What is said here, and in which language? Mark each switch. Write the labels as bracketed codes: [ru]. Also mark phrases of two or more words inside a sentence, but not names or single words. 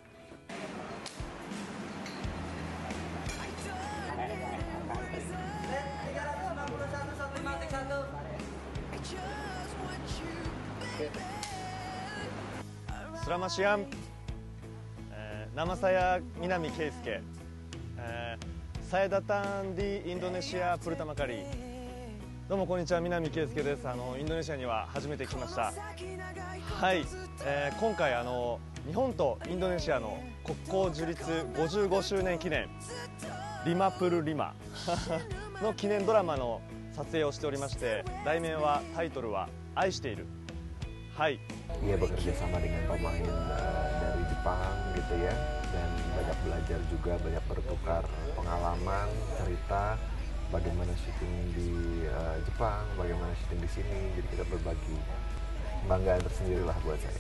[id] Selamat siang. Nama saya Minami Keisuke. Saya datang di Indonesia pertama kali. [ja] どうもこんにちは、南圭介です。インドネシアには初めて来ました。はい、今回日本とインドネシアの国交樹立55周年記念リマプルリマの記念ドラマの撮影をしておりまして、題名はタイトルは愛している。はい。 [id] Ia bekerja sama dengan pemain dari Jepang gitu ya, dan banyak belajar juga, banyak bertukar pengalaman, cerita. Bagaimana syuting di Jepang, bagaimana syuting di sini, jadi kita berbagi kebanggaan tersendiri lah buat saya.